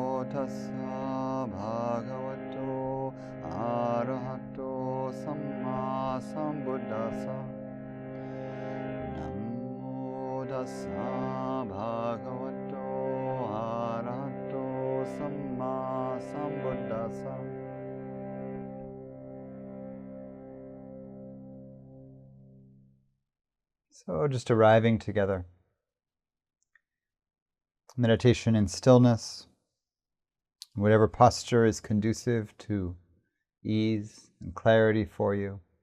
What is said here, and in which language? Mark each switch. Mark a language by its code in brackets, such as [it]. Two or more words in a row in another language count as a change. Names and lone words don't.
[pi] tassa bhagavato arahato sammāsambuddhasa. Namo tassa bhagavato arahato sammāsambuddhasa. [en] So just arriving together. Meditation in stillness, whatever posture is conducive to ease and clarity for you.